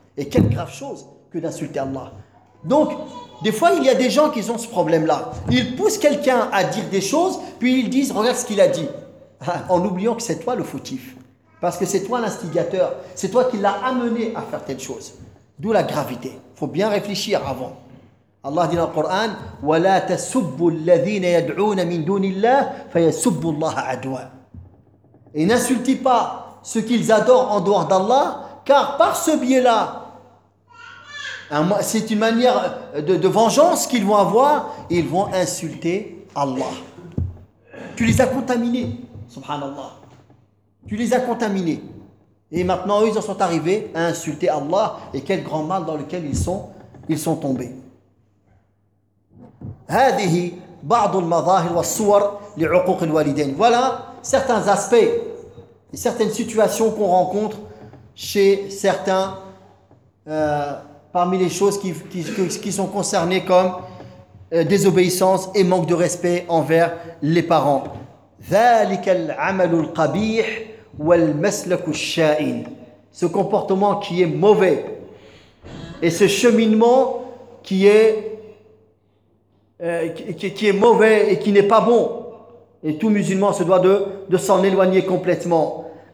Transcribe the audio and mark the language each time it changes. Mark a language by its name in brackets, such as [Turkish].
[French] Et quelle grave chose que d'insulter Allah. Donc des fois il y a des gens qui ont ce problème-là. Ils poussent quelqu'un à dire des choses, puis ils disent regarde ce qu'il a dit. En oubliant que c'est toi le fautif. Parce que c'est toi l'instigateur. C'est toi qui l'as amené à faire telle chose. D'où la gravité. Il faut bien réfléchir avant. [Arabic] Allah dit dans le Coran, وَلَا تَسُبُّ الَّذِينَ يَدْعُونَ مِنْ دُونِ اللَّهِ فَيَسُبُّ اللَّهَ عَدْوًا. [French] Et n'insultez pas ce qu'ils adorent en dehors d'Allah, car par ce biais-là, c'est une manière de vengeance qu'ils vont avoir, ils vont insulter Allah. Tu les as contaminés, subhanallah. Tu les as contaminés. Et maintenant, eux, ils en sont arrivés à insulter Allah, et quel grand mal dans lequel ils sont tombés. [Arabic] هذه بعض المظاهر والصور لعقوق الوالدين. [French] Voilà certains aspects et certaines situations qu'on rencontre chez certains parmi les choses qui sont concernées comme désobéissance et manque de respect envers les parents. [Arabic] ذلك العمل القبيح والمسلك الشائن. [French] Ce comportement qui est mauvais et ce cheminement qui est mauvais et qui n'est pas bon. Et tout musulman se doit de s'en éloigner complètement.